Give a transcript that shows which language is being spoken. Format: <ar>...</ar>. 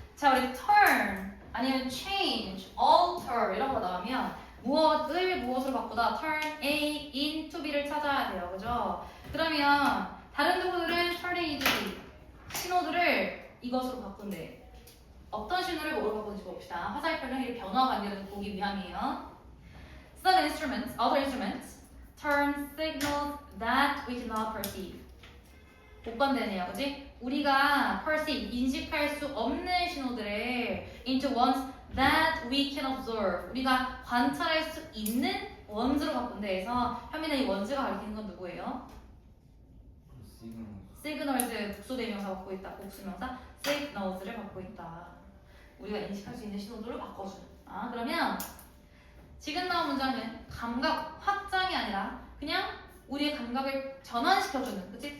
<ko>자, 우리 turn 아니면 change, alter 이런 거 나오면 무엇을 무엇으로 바꾸다 turn A into B를 찾아야 돼요. 그죠? 그러면 다른 도구들은 turn A, 신호들을 이것으로 바꾼대. 어떤 신호를 뭐로 바꾸는지 봅시다. 화살표는 변화 관계를 보기 위함이에요.</ko> <en>Some instruments, other instruments, turn signals that we cannot perceive.</en> <ko>복관되네요, 그지? 우리가</ko> <en>perceive,</en> <ko>인식할 수 없는 신호들을</ko> <en>into ones that we can observe.</en> <ko>우리가 관찰할 수 있는 ones로 바꾼대 해서 현민은 이 ones가 가리키는 건 누구예요? signals, 복수대명사 받고 있다. 복수명사 signals를 받고 있다. 우리가 인식할 수 있는 신호들을 바꿔주는. 그러면 지금 나온 문장은 감각 확장이 아니라 그냥 우리의 감각을 전환시켜주는, 그치?</ko>